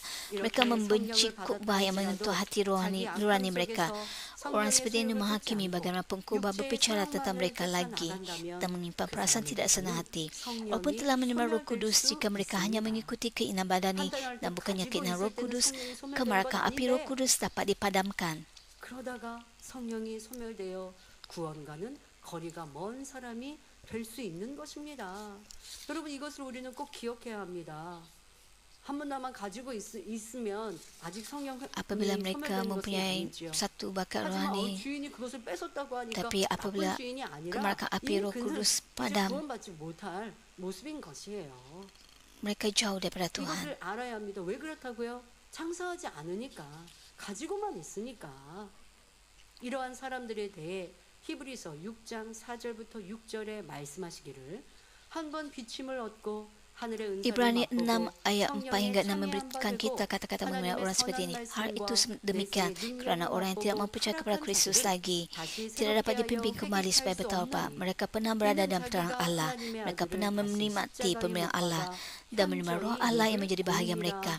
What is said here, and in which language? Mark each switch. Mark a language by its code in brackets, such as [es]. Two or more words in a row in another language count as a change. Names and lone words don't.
[ms] Mereka membenci khotbah yang menyentuh hati nurani mereka. Orang seperti ini menghakimi bagaimana pengkhotbah berbicara tentang mereka lagi dan menyimpan perasaan tidak senang hati. Walaupun telah menerima Roh Kudus, jika mereka hanya mengikuti keinginan badani dan bukannya keinginan Roh Kudus, kemarakan api Roh Kudus dapat dipadamkan. [ko] 될 수 있는 것입니다. 여러분, 이것을 우리는 꼭 기억해야 합니다. 한 문화만 가지고 있으면 아직 [ms] apabila mereka mempunyai satu bakat rohani, [ko] 주인이 그것을 뺏었다고 하니까 [ms] tapi apabila [ko] 주인이 아니라 [ms] kemarakan api Roh Kudus padam, [ko] 구원받지 못할 모습인 것이에요. [ms] mereka jauh daripada Tuhan. [ko] 이것을 알아야 합니다. 왜 그렇다고요? 장사하지 않으니까, 가지고만 있으니까. 이러한 사람들에 대해 히브리서 6장 4절부터 6절에 말씀하시기를 한 번 비침을 얻고 하늘의 [ms] Ibrani [ko] 은사를 6 맛보고 [ms] ayat 4 hingga 6 [ko] 성령의 [ms] memberikan kita kata-kata mengenai orang seperti ini. Hal itu demikian kerana orang yang tidak mempercaya kepada Kristus lagi tidak dapat dipimpin kembali supaya bertaubat. Mereka pernah berada dalam terang Allah. Mereka pernah menikmati pemberian Allah dan menerima Roh Allah yang menjadi bahagian mereka.